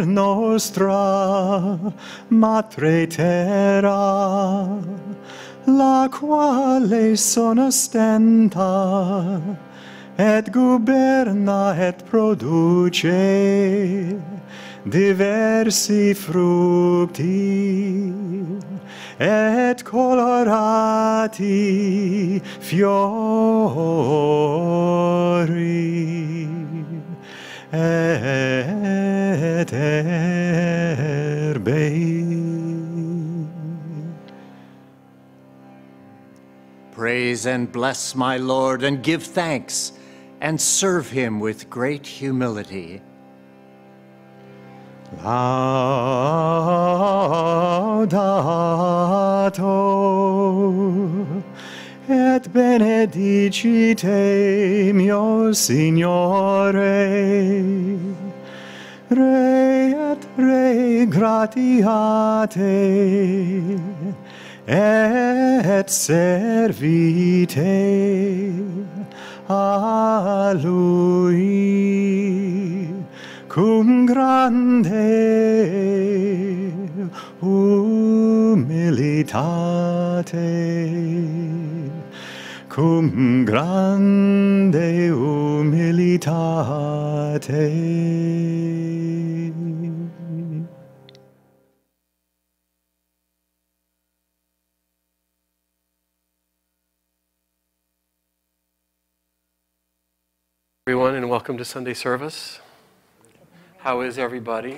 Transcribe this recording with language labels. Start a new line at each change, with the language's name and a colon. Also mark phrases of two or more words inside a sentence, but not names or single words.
Italian: nostra Matre Terra, la quale sonostenta et guberna et produce diversi fructi et colorati fiori et herbei.
English: Praise and bless my Lord, and give thanks, and serve him with great humility.
Italian: Laudato et benedicite mio Signore, Re et Re gratiate et servite a lui cum grande humilitate, cum grande humilitate.
English: Everyone, and welcome to Sunday service. How is everybody?